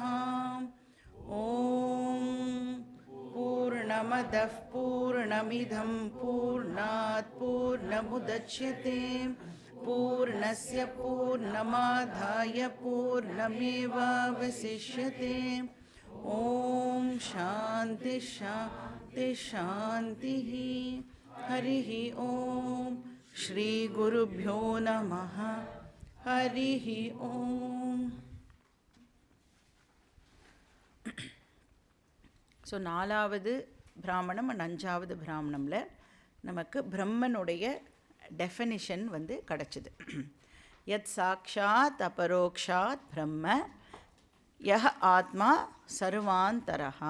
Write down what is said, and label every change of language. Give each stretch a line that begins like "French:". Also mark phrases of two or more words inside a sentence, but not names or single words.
Sanskrit: ॐ पूर्णमदः पूर्णमिदं पूर्णात् पूर्णमुदच्यते पूर्णस्य पूर्णमादाय पूर्णमेवावशिष्यते। ॐ शान्ति शान्ति शान्तिः। हरिः ॐ श्रीगुरुभ्यो नमः। हरिः ॐ।
Tamil: ஸோ நாலாவது பிராமணம் அண்ட் அஞ்சாவது பிராமணமில் நமக்கு பிரம்மனுடைய டெஃபினிஷன் வந்து கிடச்சிது.
Sanskrit: यत् साक्षात् अपरोक्षात् ब्रह्म य आत्मा सर्वान्तरः.